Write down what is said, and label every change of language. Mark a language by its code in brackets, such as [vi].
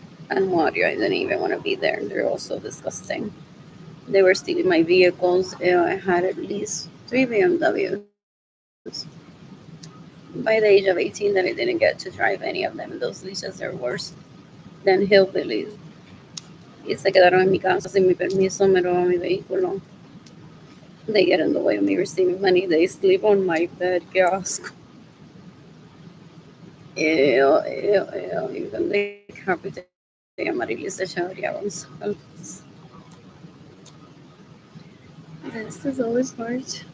[en] And Mario, I didn't even want to be there. They're all so disgusting. They were stealing my vehicles. I had at least three BMWs by the age of 18 that I didn't get to drive any of them. And those leases are worse than hillbillies. [es] Y se quedaron en mi casa sin mi permiso, me roban mi vehículo. [en] They get in the way of me receiving money. They sleep on my bed. [es] Qué asco. [en] Ew, ew, ew. You can decapitate Amaryllis Echeverria Gonzalez. This is always hard.